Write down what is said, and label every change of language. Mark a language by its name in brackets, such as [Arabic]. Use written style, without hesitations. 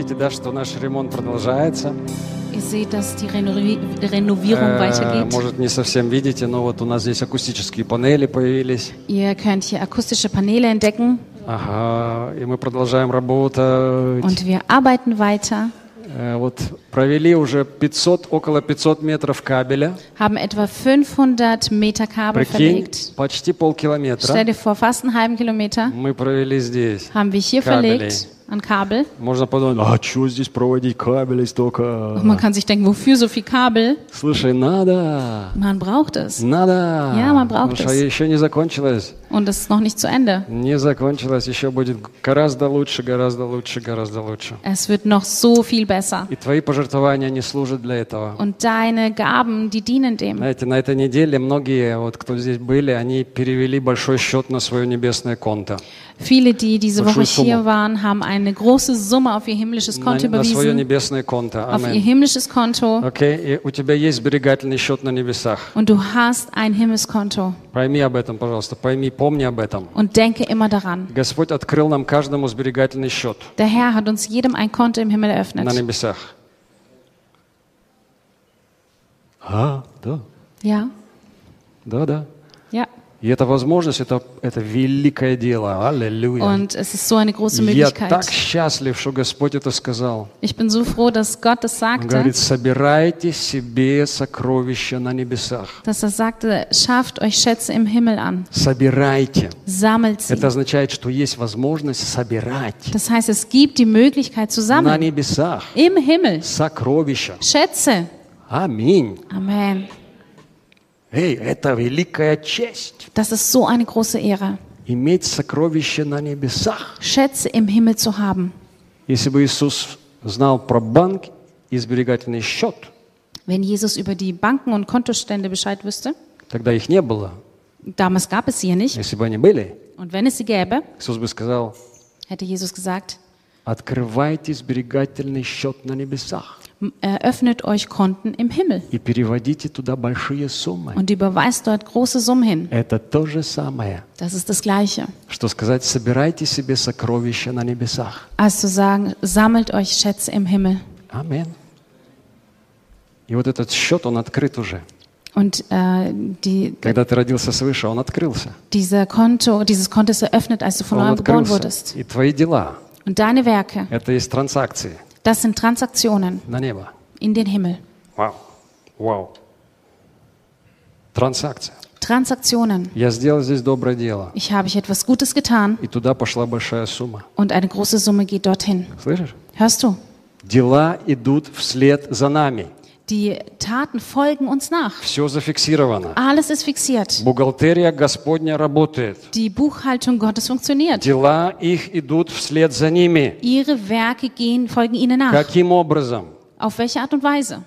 [Russian] Что наш ремонт продолжается. [German] Ich sehe, dass die Renovierung weitergeht. [Russian] Может, не совсем видите, но вот у нас здесь акустические панели появились. [German] Ihr könnt hier akustische Paneele entdecken. [Russian] Ага, и мы продолжаем работать. [German] Und wir arbeiten weiter. [Russian] Вот провели уже 500, около 500 метров кабеля. [German] Haben etwa 500 Meter Kabel verlegt. [Russian] Почти полкилометра. [German] Stell dir vor, fast einen halben Kilometer. [Russian] Мы провели здесь. [German] Haben wir hier verlegt. an Kabel. [Russian] Можно подумать, а что здесь проводить кабели столько? [German] Man kann sich denken, wofür so viel Kabel? [Russian] Слушай, надо. [German] Man braucht es. [Russian] Надо. [German] Ja, man braucht es. [Russian] Еще не закончилось. [German] Und es ist noch nicht zu Ende. [Russian] Не закончилось, еще будет гораздо лучше, гораздо лучше, гораздо лучше. [German] Es wird noch so viel besser. [Russian] И твои пожертвования не служат для этого. [German] Und deine Gaben, die dienen dem. [Russian] Знаете, на этой неделе многие, вот кто здесь были, они перевели большой счет на свое небесное конто. [German] Viele, die diese Woche hier waren, haben eine große Summe auf ihr himmlisches Konto überwiesen. [Russian] На свое небесное конто. [German] Auf ihr himmlisches Konto. [Russian] Okay, и у тебя есть сберегательный счет на небесах. [German] Und du hast ein Himmelskonto. [Russian] Пойми об этом, пожалуйста. Пойми, помни об этом. [German] Und denke immer daran. [Russian] Господь открыл нам каждому сберегательный счет. [German] Der Herr hat uns jedem ein Konto im Himmel eröffnet. [Russian] На небесах. А, да. [German] Ja. [Russian] Да, да. [German] Ja. [Russian] И эта возможность, это великое дело. Аллилуйя. [German] Und es ist so eine große Möglichkeit. [Russian] Я так счастлив, что Господь это сказал. [German] Ich bin so froh, dass Gott das sagte. [Russian] Он говорит, собирайте себе сокровища на небесах. [German] Dass er sagte, schafft euch Schätze im Himmel an. [Russian] Собирайте. [German] Sammelt sie. [Russian] Это означает, что есть возможность собирать. [German] Das heißt, es gibt die Möglichkeit zu sammeln. [Russian] На небесах. [German] Im Himmel. [Russian] Сокровища. [German] Schätze. [Russian] Аминь. [German] Amen. [Russian] Эй, это великая честь. [German] Das ist so eine große Ehre. [Russian] Иметь сокровища на небесах. [German] Schätze im Himmel zu haben. [Russian] Если бы Иисус знал про банк и сберегательный счет, [German] wenn Jesus über die Banken und Kontostände Bescheid wüsste, [Russian] тогда их не было. [German] Damals gab es sie ja nicht. [Russian] Если бы они были, [German] und wenn es sie gäbe, [Russian] Иисус бы сказал, [German] hätte Jesus gesagt, [Russian] открывайте сберегательный счет на небесах. [German] Eröffnet euch Konten im Himmel [Russian] и переводите туда большие суммы. [German] Und überweist dort große Summen hin. [Russian] Это то же самое. [German] Das ist das Gleiche. [Russian] Что сказать, собирайте себе сокровища на небесах. [German] Also sagen, sammelt euch Schätze im Himmel. Amen. [Russian] И вот этот счет, он открыт уже. [German] Und [Russian] когда ты родился свыше, он открылся. [German] Dieses Konto ist eröffnet, als du von neuem geboren wurdest. [Russian] И твои дела. [German] Und deine Werke. [Russian] Это есть транзакции. [German] Das sind Transaktionen [Russian] на небо. [German] In den Himmel. Wow. Wow. Transaktion. Transaktionen. [Russian] Я сделал здесь доброе дело. [German] Ich habe hier etwas Gutes getan. [Russian] И туда пошла большая сумма. [German] Und eine große Summe geht dorthin. [Russian] Слышишь? [German] Hörst du? [Russian] Дела идут вслед за нами. [German] Die Taten folgen uns nach. [Russian] Все зафиксировано. [German] Alles ist fixiert. [Russian] Бухгалтерия Господня работает. [German] Die Buchhaltung Gottes funktioniert. [Russian] Дела их идут вслед за ними. [German] Ihre Werke folgen ihnen nach. [Russian] Каким образом? [German] Auf welche Art und Weise?